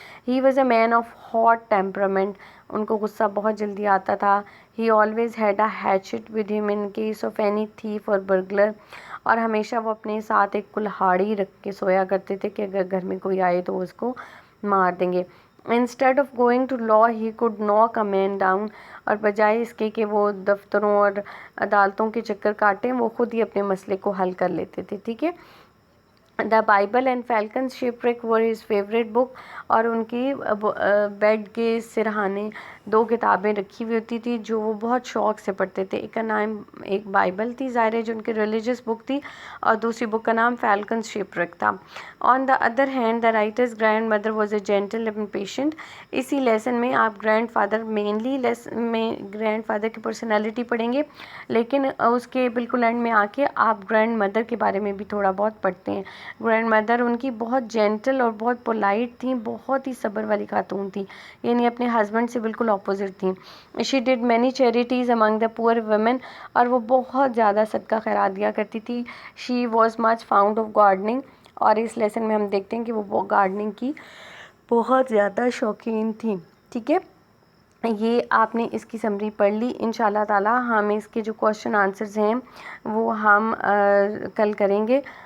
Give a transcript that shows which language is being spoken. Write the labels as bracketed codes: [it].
[en] He was a man of hot temperament. [ur] ان کو غصہ بہت جلدی آتا تھا. [en] He always had a hatchet with him in case of any thief or burglar. [ur] اور ہمیشہ وہ اپنے ساتھ ایک کلہاڑی رکھ کے سویا کرتے تھے کہ اگر گھر میں کوئی آئے تو اس کو مار دیں گے. [en] Instead of going to law he could knock a man down. [ur] اور بجائے اس کے کہ وہ دفتروں اور عدالتوں کے چکر کاٹیں، وہ خود ہی اپنے مسئلے کو حل کر لیتے تھے. ٹھیک ہے. [en] The Bible and Falconer's Shipwreck were his favourite book. [ur] اور ان کی بیڈ کے سرہانے 2 کتابیں رکھی ہوئی ہوتی تھی جو وہ بہت شوق سے پڑھتے تھے. ایک کا نام ایک بائبل تھی ظاہر ہے جو ان کی ریلیجس بک تھی، اور دوسری بک کا نام فیلکنز شپریک تھا. [en] On the other hand the writer's grandmother was a gentle and patient. [ur] اسی لیسن میں آپ گرینڈ فادر مینلی میں گرینڈ فادر کی پرسنالٹی پڑھیں گے، لیکن اس کے بالکل اینڈ میں آ کے آپ گرینڈ مدر کے بارے میں بھی تھوڑا بہت پڑھتے ہیں. گرینڈ مدر ان کی بہت جینٹل اور بہت پولائٹ تھیں، بہت ہی صبر والی خاتون تھیں، یعنی اپنے ہسبینڈ سے بالکل اپوزٹ تھیں. [en] She did many charities among the poor women. [ur] اور وہ بہت زیادہ صدقہ خیرات دیا کرتی تھی. [en] She was much fond of gardening. [ur] اور اس لیسن میں ہم دیکھتے ہیں کہ وہ گارڈننگ کی بہت زیادہ شوقین تھیں. ٹھیک ہے. یہ آپ نے اس کی سمری پڑھ لی. انشاءاللہ تعالی ہم اس کے جو کوشچن آنسرز ہیں وہ ہم کل کریں گے.